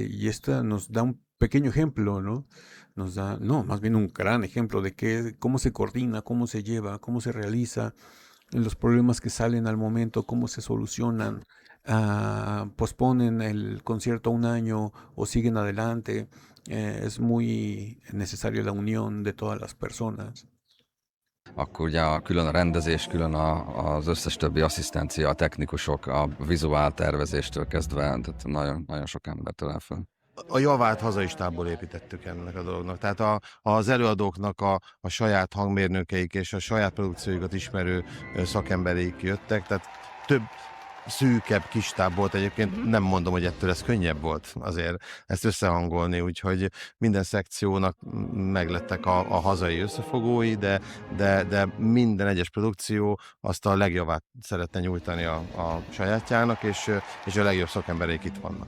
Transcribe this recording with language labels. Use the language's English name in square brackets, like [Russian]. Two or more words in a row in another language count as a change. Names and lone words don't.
[Spanish] Y esta nos da un pequeño ejemplo, ¿no? Nos da, no, más bien un gran ejemplo de cómo se coordina, cómo se lleva, cómo se realiza, los problemas que salen al momento, cómo se solucionan, posponen el concierto un año o siguen adelante. Es muy necesaria la unión de todas las personas. [Hungarian] Akkor ugye külön a rendezés, külön az összes többi asszisztencia, a technikusok, a vizuál tervezéstől kezdve, tehát nagyon, nagyon sok embertől áll föl. A javát hazai stábból építettük ennek a dolognak. Tehát az előadóknak a saját hangmérnökeik és a saját produkciójukat ismerő szakembereik jöttek, tehát több szűkebb kis stáb volt egyébként, nem mondom, hogy ettől ez könnyebb volt azért ezt összehangolni, úgyhogy minden szekciónak meglettek a hazai összefogói, de minden egyes produkció azt a legjavát szeretne nyújtani a sajátjának, és a legjobb szakembereik itt vannak.